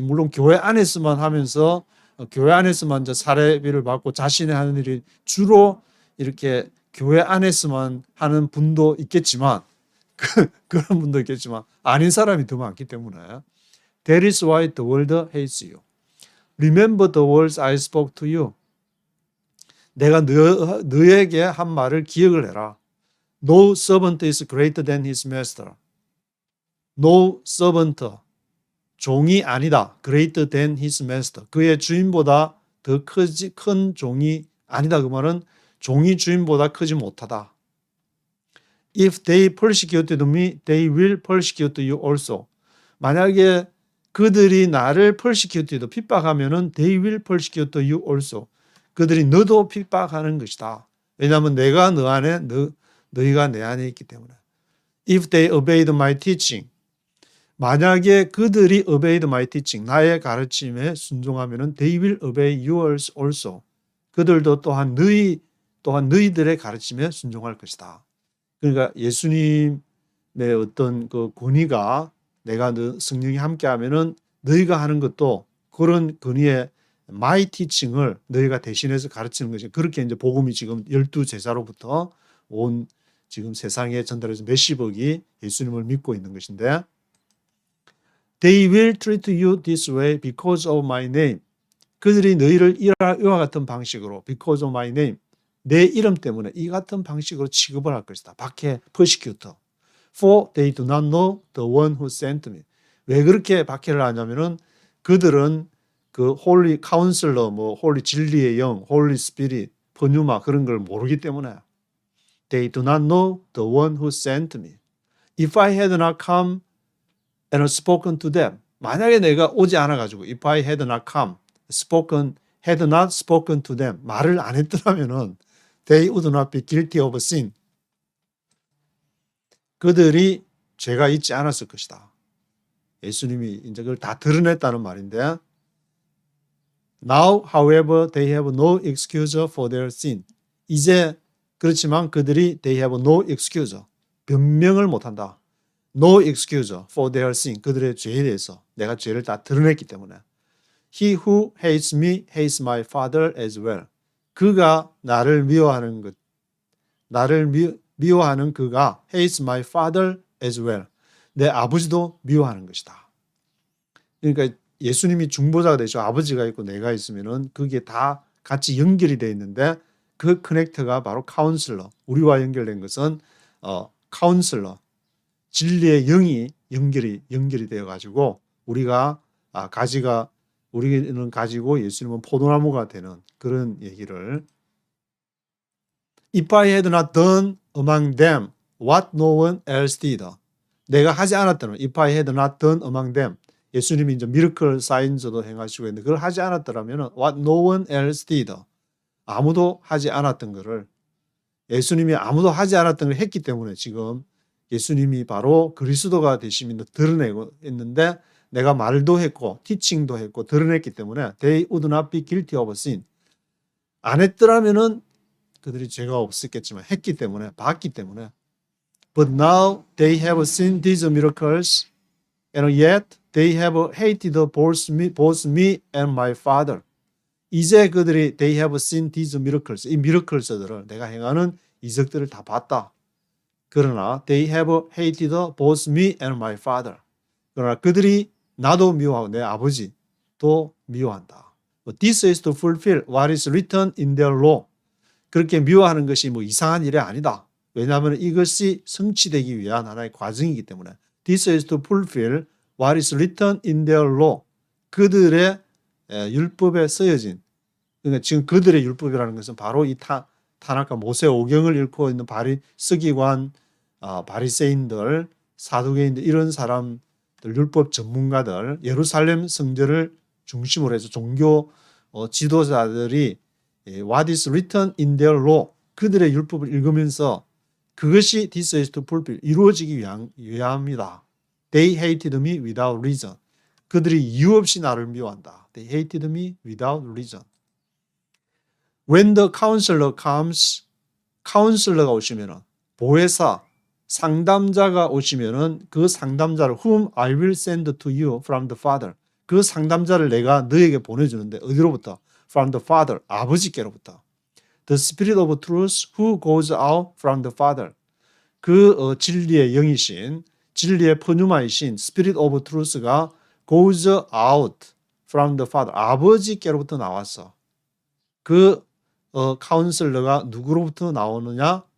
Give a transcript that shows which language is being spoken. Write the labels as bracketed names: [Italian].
[Korean] 물론 교회 안에서만 하면서 교회 안에서만 이제 사례비를 받고 자신의 하는 일이 주로 이렇게 교회 안에서만 하는 분도 있겠지만, 그런 분도 있겠지만 아닌 사람이 더 많기 때문에 [English] That is why the world hates you. Remember the words I spoke to you. [Korean] 내가 너에게 한 말을 기억을 해라. [English] No servant is greater than his master. No servant, [Korean] 종이 아니다. [English] Greater than his master. [Korean] 그의 주인보다 더 큰 종이 아니다. 그 말은 종이 주인보다 크지 못하다. [English] If they persecuted me, they will persecute you also. [Korean] 만약에 그들이 나를 [English] persecute, [Korean] 핍박하면은 [English] they will persecute you also. [Korean] 그들이 너도 핍박하는 것이다. 왜냐하면 내가 너 안에, 너희가 내 안에 있기 때문에. [English] If they obeyed my teaching, [Korean] 만약에 그들이 [English] obeyed my teaching, [Korean] 나의 가르침에 순종하면은 [English] they will obey yours also. [Korean] 그들도 또한 너희들의 가르침에 순종할 것이다. 그러니까 예수님의 어떤 그 권위가 내가 성령이 함께하면은 너희가 하는 것도 그런 권위의 my teaching을 너희가 대신해서 가르치는 것이, 그렇게 이제 복음이 지금 12제자로부터 온 지금 세상에 전달해서 몇십억이 예수님을 믿고 있는 것인데, [English] They will treat you this way because of my name. [Korean] 그들이 너희를 이와 같은 방식으로 [English] because of my name, [Korean] 내 이름 때문에 이 같은 방식으로 취급을 할 것이다. 박해, persecutor. [English] For they do not know the one who sent me. [Korean] 왜 그렇게 박해를 하냐면은 그들은 그 홀리 카운슬러, 뭐 홀리 진리의 영, 홀리 스피릿, 퍼뉴마 그런 걸 모르기 때문에 [English] They do not know the one who sent me. If I had not come and spoken to them. [Korean] 만약에 내가 오지 않아 가지고 [English] if I had not come, had not spoken to them. [Korean] 말을 안 했더라면은 [English] they would not be guilty of sin. [Korean] 그들이 죄가 있지 않았을 것이다. 예수님이 이제 그걸 다 드러냈다는 말인데 [English] Now, however, they have no excuse for their sin. [Korean] 이제 그렇지만 그들이 [English] they have no excuse. [Korean] 변명을 못한다. [English] No excuse for their sin. [Korean] 그들의 죄에 대해서 내가 죄를 다 드러냈기 때문에 [English] He who hates me hates my father as well. [Korean] 그가 나를 미워하는 것, 나를 미워하는 그가 [English] hates my father as well. [Korean] 내 아버지도 미워하는 것이다. 그러니까 예수님이 중보자가 되시고 아버지가 있고 내가 있으면은 그게 다 같이 연결이 되어 있는데 그 커넥터가 바로 카운슬러. 우리와 연결된 것은 카운슬러. 진리의 영이 연결이 되어 가지고 우리가 우리는 가지고 예수님은 포도나무가 되는 그런 얘기를 [English] If I had not done among them what no one else did. [Korean] 내가 하지 않았다면 [English] If I had not done among them [Korean] 예수님이 이제 미러클 사인서도 행하시고 했는데 그걸 하지 않았더라면 [English] what no one else did. [Korean] 아무도 하지 않았던 것을 예수님이 아무도 하지 않았던 걸 했기 때문에 지금 예수님이 바로 그리스도가 되시면서 드러내고 있는데 내가 말도 했고 티칭도 했고 드러냈기 때문에 [English] they would not be guilty of sin. [Korean] 안 했더라면은 그들이 죄가 없었겠지만 했기 때문에 봤기 때문에 [English] But now they have seen these miracles and yet they have hated both me and my father. [Korean] 이제 그들이 [English] they have seen these miracles. [Korean] 이 미러클스들을 내가 행하는 이적들을 다 봤다. 그러나 [English] they have hated both me and my father. [Korean] 그러나 그들이 나도 미워하고 내 아버지도 미워한다. [English] This is to fulfill what is written in their law. [Korean] 그렇게 미워하는 것이 뭐 이상한 일이 아니다. 왜냐하면 이것이 성취되기 위한 하나의 과정이기 때문에 [English] This is to fulfill what is written in their law. [Korean] 그들의 율법에 쓰여진 그러니까 지금 그들의 율법이라는 것은 바로 이 타나카 모세 오경을 읽고 있는 서기관, 바리새인들, 사두개인들 이런 사람들 율법 전문가들 예루살렘 성전을 중심으로 해서 종교 지도자들이 [English] What is written in their law [Korean] 그들의 율법을 읽으면서 그것이 [English] This is to fulfill [Korean] 이루어지기 위함이다. [English] They hated me without reason. [Korean] 그들이 이유 없이 나를 미워한다. [English] They hated me without reason. When the counselor comes, [Korean] 카운슬러가 오시면은 보혜사, 상담자가 오시면은 그 상담자를 [English] whom I will send to you from the Father. [Korean] 그 상담자를 내가 너에게 보내주는데 어디로부터? [English] From the Father, [Korean] 아버지께로부터. [English] The Spirit of Truth who goes out from the Father. [Korean] 그 진리의 영이신, 진리의 퍼뉴마이신 [English] Spirit of Truth가 goes out from the Father. [Korean] 아버지께로부터 나왔어. 그 카운슬러가 누구로부터 나오느냐?